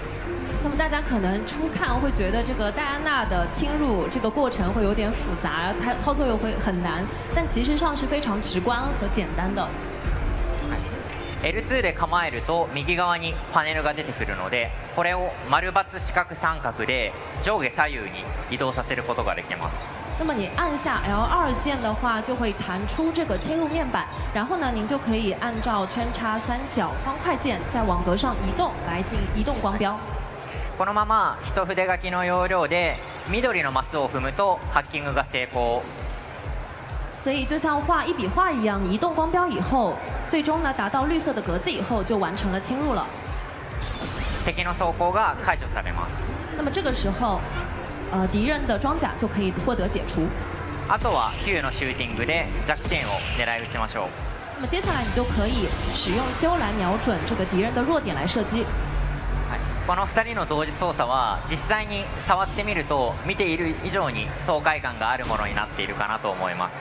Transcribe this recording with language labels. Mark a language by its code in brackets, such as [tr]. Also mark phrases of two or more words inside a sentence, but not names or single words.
[zh] 那么大家可能初看会觉得这个戴安娜的侵入这个过程会有点复杂，操作又会很难，但其实上是非常直观和简单的。 [ja] L2 で構えると右側にパネルが出てくるので、これを丸×四角三角で上下左右に移動させることができます。 [zh] 那么你按下 L2 键的话，就会弹出这个切入面板，然后呢，您就可以按照圈叉、三角、方块键在网格上移动来进移动光标。 [ja] このまま一筆書きの要領で緑のマスを踏むとハッキングが成功。 [zh] 所以就像画一笔画一样，你移动光标以后，最终呢达到绿色的格子以后，就完成了侵入了。 [ja] 敵の装甲が解除されます。 [zh] 那么这个时候，敌人的装甲就可以获得解除。 [ja] あとは9のシューティングで弱点を狙い撃ちましょう。 [zh] 那么接下来你就可以使用修来瞄准这个敌人的弱点来射击。 [ja] この2人の同時操作は実際に触ってみると見ている以上に爽快感があるものになっているかなと思います。